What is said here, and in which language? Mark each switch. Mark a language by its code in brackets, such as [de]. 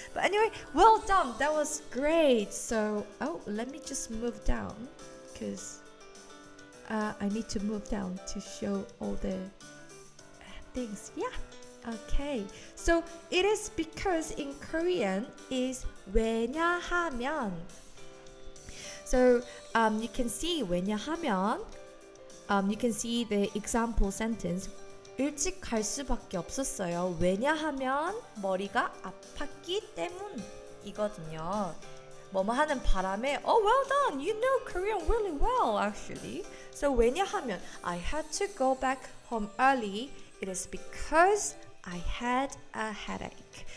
[en] But anyway, well done. That was great. So, let me just move down because I need to move down to show all the things. Yeah. Okay. So it is because in Korean is 왜냐하면. So you can see 왜냐하면. You can see the example sentence. [ko] 일찍 갈 수밖에 없었어요. 왜냐하면 머리가 아팠기 때문이거든요. 뭐뭐 하는 바람에 [en] well done. You know Korean really well actually. So 왜냐하면 I had to go back home early. It is because I had a headache.